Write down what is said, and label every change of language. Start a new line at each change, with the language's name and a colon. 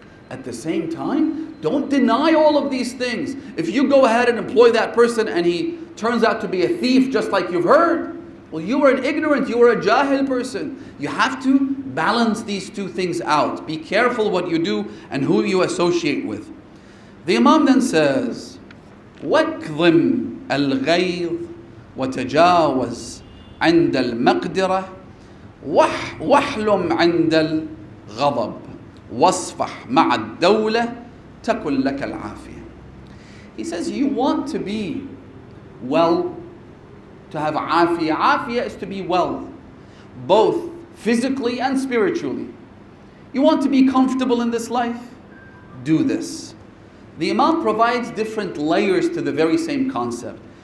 English: At the same time, don't deny all of these things. If you go ahead and employ that person and he turns out to be a thief just like you've heard, well, you were an ignorant, you were a jahil person. You have to balance these two things out. Be careful what you do and who you associate with.
Arabic: The Imam then says, وَاكْظِمْ الْغَيْظ وَتَجَاوَزْ عِنْدَ الْمَقْدِرَةِ وَاحْلُمْ عِنْدَ الْغَضَبِ وَاصْفَحْ مَعَ الدَّوْلَةِ تَكُنْ لَكَ الْعَافِيَةِ.
English: He says you want to be well, to have afiyah. Afiyah is to be well, both physically and spiritually. You want to be comfortable in this life? Do this. The Imam provides different layers to the very same concept.